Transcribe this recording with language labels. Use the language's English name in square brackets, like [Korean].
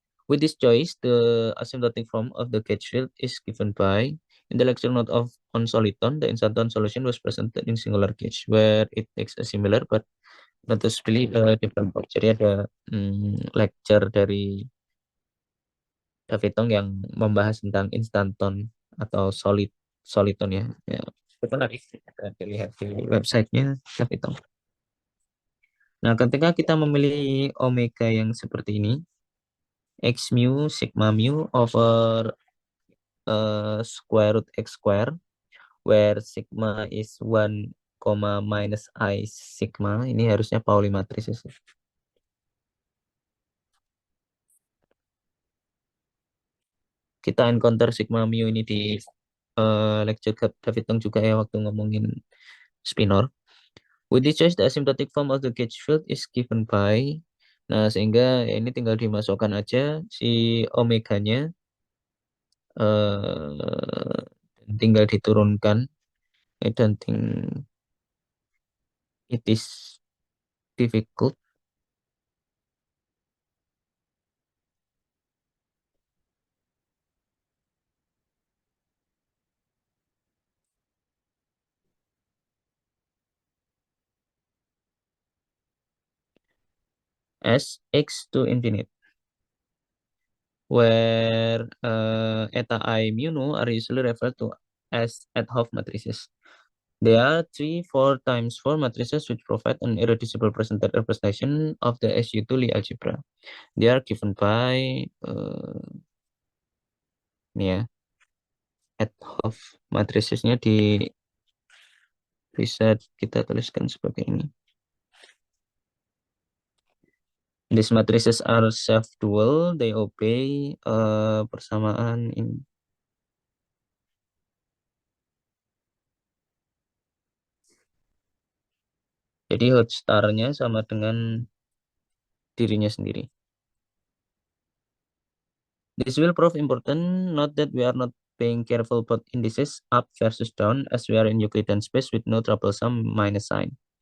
[English] With this choice, the asymptotic form of the gauge field is given by, in the lecture note on soliton, the instanton solution was presented in singular gauge, where it takes a similar but noticeably different form. [Indonesian] Jadi ada lecture dari Davidong yang membahas tentang instanton atau soliton ya. Itu menarik. Kita dilihat di websitenya Davidong. Nah, ketika kita memilih omega yang seperti ini, X mu sigma mu over square root X square, [English] where sigma is 1, minus I sigma. [Indonesian] Ini harusnya Pauli matrices. kita encounter sigma mu ini di lecture David Tong juga ya waktu ngomongin spinor. [English] With this choice, the asymptotic form of the gauge field is given by. [Indonesian] Nah, sehingga ya ini tinggal dimasukkan aja si omeganya, dan tinggal diturunkan. [English] I don't think it is difficult. As x to infinite, where eta I mu nu are usually referred to as ad-hoc matrices. There are 3, 4 times 4 matrices which provide an irreducible representation of the SU2 Lie algebra. They are given by [Indonesian] ini ya, ad-hoc matrisesnya bisa kita tuliskan sebagai ini. [English] These matrices are self-dual, they obey [Indonesian] persamaan ini. Jadi Hotstar-nya sama dengan dirinya sendiri. [English] This will prove important. Note that we are not being careful about indices up versus down as we are in Euclidean space with no troublesome minus sign.